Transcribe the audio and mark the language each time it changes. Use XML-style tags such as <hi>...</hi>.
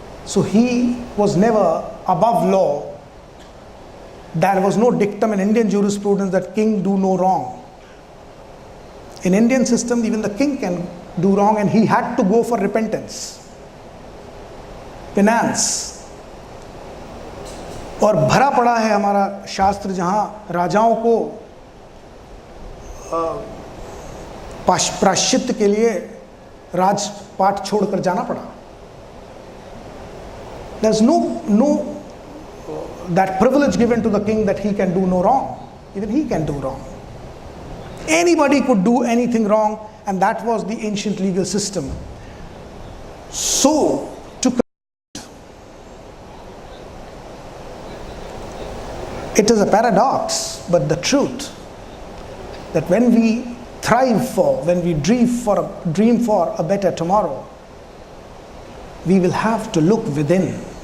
<en>So he was never above law. There was no dictum in Indian jurisprudence that king do no wrong. In Indian system, even the king can do wrong, and he had to go for repentance, penance.</en> <hi>और भरा पड़ा है हमारा शास्त्र जहाँ राजाओं को प्रायश्चित के लिए राजपाट छोड़कर जाना पड़ा.</hi> <en>There's no that privilege given to the king that he can do no wrong. Even he can do wrong. Anybody could do anything wrong, and that was the ancient legal system. So, it is a paradox, but the truth that when we thrive for, when we dream for a better tomorrow, we will have to look within.</en>